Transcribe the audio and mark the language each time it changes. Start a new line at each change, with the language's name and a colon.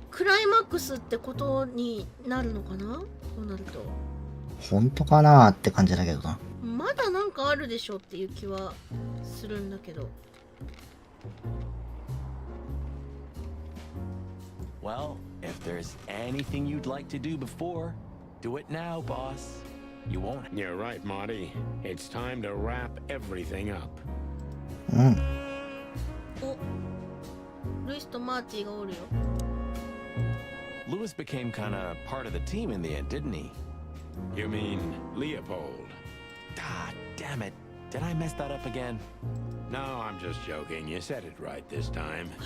Japanese: クライマックスってことになるのかな？こうなると。本当かなーって感じだけどな。まだなんかあるでしょっていう気はするんだけど。
English: Well, if there's anything you'd like to do before, do it now, boss. You won't. You're right, Marty. It's time to wrap everything up.
Japanese: うん。お、ルイスとマーティがおるよ。
English: Lewis became kind of part of the team in the end, didn't he? You mean Leopold? Ah, damn it. Did I mess that up again? No, I'm just joking. You said it right this time.